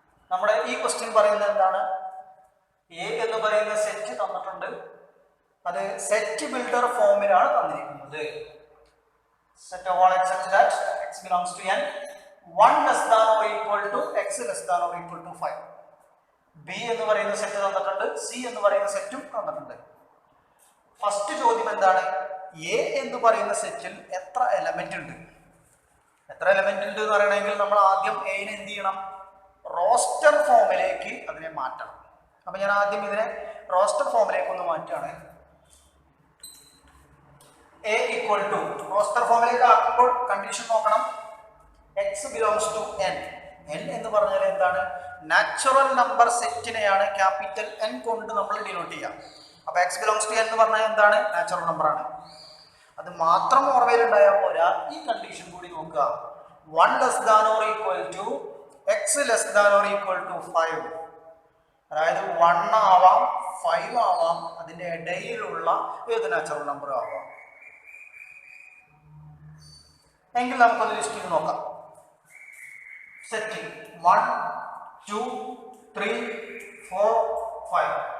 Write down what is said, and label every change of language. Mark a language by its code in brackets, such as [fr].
[ml] നമ്മുടെ ഈ ക്വസ്റ്റ്യൻ പറയുന്നത് എന്താണ്? എ എന്ന് പറയുന്ന സെറ്റ് തന്നിട്ടുണ്ട്, അത് സെറ്റ് ബിൽഡർ ഫോമിലാണ് തന്നിരിക്കുന്നത്. [en] Set of all x such that x belongs to n, 1 less than or equal to x less than or equal to 5. [ml] b എന്ന് പറയുന്ന സെറ്റ് തന്നിട്ടുണ്ട്, c എന്ന് പറയുന്ന സെറ്റും തന്നിട്ടുണ്ട്. ഫസ്റ്റ് ചോദ്യം എന്താണ്? a എന്ന് പറയുന്ന സെറ്റിൽ എത്ര എലമെന്റ് ഉണ്ട്? എത്ര എലമെന്റ് ഉണ്ട് എന്ന് പറയണമെങ്കിൽ നമ്മൾ ആദ്യം a നെ എന്ത് ചെയ്യണം? റോസ്റ്റർ ഫോമിലേക്ക് അതിനെ മാറ്റണം. അപ്പൊ ഞാൻ ആദ്യം ഇതിനെ റോസ്റ്റർ ഫോമിലേക്ക് ഒന്ന് മാറ്റുകയാണ്. a equal to റോസ്റ്റർ ഫോമിലേക്ക് ആക്കുമ്പോൾ കണ്ടീഷൻ നോക്കണം. x belongs to n. n എന്ന് പറഞ്ഞാൽ എന്താണ്? നാച്ചുറൽ നമ്പർ സെറ്റിനെയാണ് ക്യാപിറ്റൽ N കൊണ്ട് നമ്മൾ ഡിനോട്ട് ചെയ്യുക. അപ്പൊ [en] x belongs to n [ml] എന്ന് പറഞ്ഞാൽ എന്താണ്? നാച്ചുറൽ നമ്പർ ആണ്. അത് മാത്രം ഓർമ്മയിൽ ഉണ്ടായാൽ പോരാ, ഈ കണ്ടീഷൻ കൂടി നോക്കുക. [en] 1 less than or equal to x less than or equal to 5. [ml] അതായത് 1 ആവാം 5 ആവാം, അതിന്റെ ഇടയിലുള്ള ഏത് നാച്ചുറൽ നമ്പർ ആവാം. എങ്കിൽ നമുക്കൊന്ന് ലിസ്റ്റ് ചെയ്ത് നോക്കാം. സെറ്റ് 1 2 3 4 5.